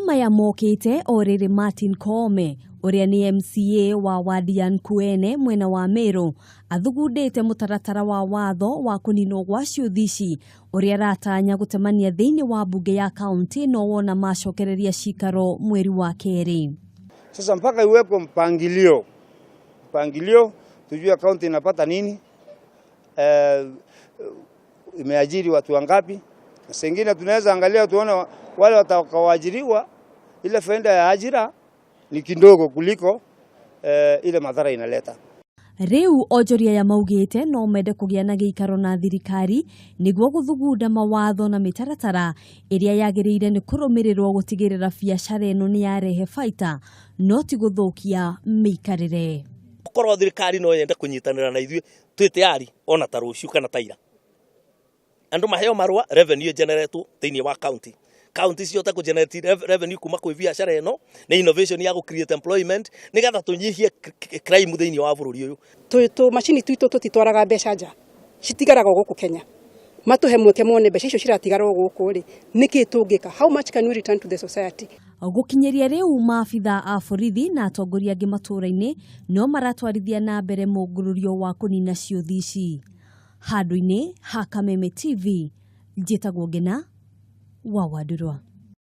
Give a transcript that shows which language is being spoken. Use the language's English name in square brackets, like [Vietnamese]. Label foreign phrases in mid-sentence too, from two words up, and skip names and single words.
[Kikuyu] maya mokĩte o rĩrĩ Martin Koome uria ni MCA wa wadi ya Nkuene mwena wa Meru athugundĩte mũtaratara wa watho wa kũninwo gwa ciuthi ici uria ratanya gutemania thĩinĩ wa bunge ya kaunti no wona macokereria cikaro mweri wa kerĩ. [Swahili] Sasa mpaka iwepo mpangilio tujue kaunti inapata nini, imeajiri watu wangapi. Sengine tunaweza angalia tuone wale watakaoajiriwa ile faida ya ajira ni kidogo kuliko ile madhara inaleta. [Kikuyu] Riu ojoria ya maugite no mende kugia na giikaro na thirikari niguo guthugunda mawatho na mitaratara iria yagiriire ni kurumirirwo gutigirira biacara eno ni yarehe faita no ti guthukia miikarire. Korwo thirikari no yende kunyitanira na ithuĩ twite yari ona ta ruciu kana taira andu maheo marwa [English] revenue generate [Kikuyu] thĩinĩ wa county ciota ku [English] generate revenue [Kikuyu] kuma kwĩ biacara eno na innovation ya ku [English] create employment [Kikuyu] nigetha tunyihie crime thĩinĩ wa bũrũri ũyũ. Machini tuito tutitwaraga mbeca nja citigaraga gũkũ Kenya matuhe mweke mone mbeca icio ciratigara gũkũ ri niki tungika, [English] how much can we return to the society? [Kikuyu] Gukinyeria riu maabitha a borithi na atongoria angĩ matũra-inĩ no maratwarithia na mbere mũngũrũrio wa kũnina ciuthi ici. Handũ-inĩ ha Kameme TV, njĩtagwo Ngina wa Wadurwa.